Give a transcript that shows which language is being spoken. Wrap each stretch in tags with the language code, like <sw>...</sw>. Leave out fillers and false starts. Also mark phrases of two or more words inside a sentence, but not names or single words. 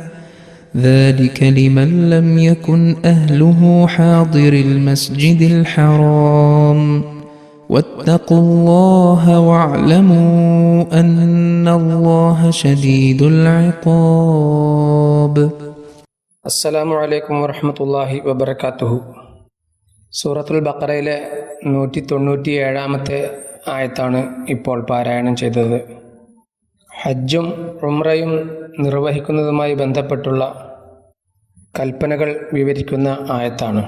<ar>ذلك لمن لم يكن أهله حاضر المسجد الحرام واتقوا الله واعلموا أن الله شديد العقاب. السلام عليكم ورحمة الله وبركاته.</ar> <ml>സൂറത്തുൽ ബഖറയിലെ 197-ാമത്തെ ആയത്താണ് ഇപ്പോൾ പാരായണം ചെയ്തത്. ഹജ്ജും ഉംറയും നിർവഹിക്കുന്നതുമായി ബന്ധപ്പെട്ടുള്ള കൽപ്പനകൾ വിവരിക്കുന്ന ആയത്താണ്.</ml>